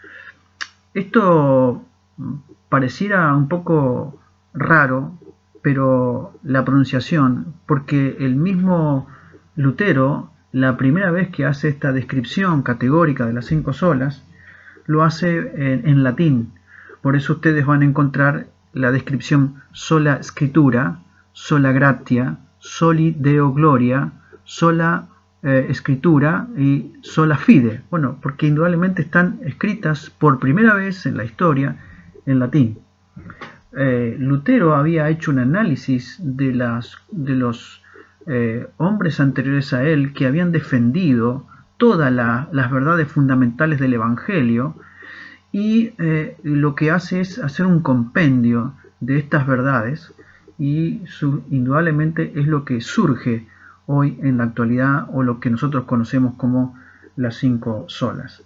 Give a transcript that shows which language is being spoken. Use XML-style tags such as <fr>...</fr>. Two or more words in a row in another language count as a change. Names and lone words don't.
<es>Esto pareciera un poco raro, pero la pronunciación, porque el mismo Lutero, la primera vez que hace esta descripción categórica de las 5 solas, lo hace en latín. Por eso ustedes van a encontrar la descripción</es> <la>sola Scriptura, sola gratia, soli Deo gloria,</la> <es>sola escritura y</es> <la>sola fide.</la> <es>Bueno, porque indudablemente están escritas por primera vez en la historia en latín. Lutero había hecho un análisis de los hombres anteriores a él que habían defendido todas las verdades fundamentales del Evangelio, y lo que hace es hacer un compendio de estas verdades, y indudablemente es lo que surge hoy en la actualidad, o lo que nosotros conocemos como las 5 solas.</es>